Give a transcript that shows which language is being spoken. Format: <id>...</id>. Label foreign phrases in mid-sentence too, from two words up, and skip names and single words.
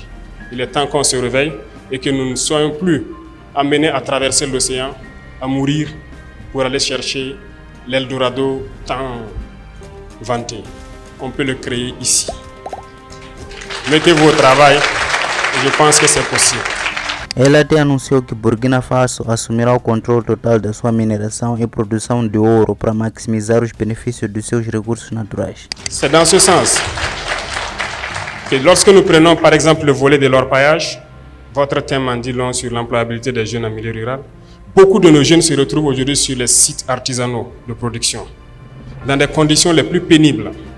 <fr>Il est temps qu'on se réveille et que nous ne soyons plus amenés à traverser l'océan, à mourir pour aller chercher l'Eldorado tant vanté. On peut le créer ici. Mettez-vous au travail et je pense que c'est possible.</fr> <pt>Ela até anunciou que Burkina Faso assumirá o controle total da sua mineração e produção de ouro para maximizar os benefícios dos seus recursos naturais.</pt> <fr>C'est dans ce sens que lorsque nous prenons par exemple le volet de l'orpaillage, votre thème en dit long sur l'employabilité des jeunes en milieu rural, beaucoup de nos jeunes se retrouvent aujourd'hui sur les sites artisanaux de production, dans des conditions les plus pénibles.</fr>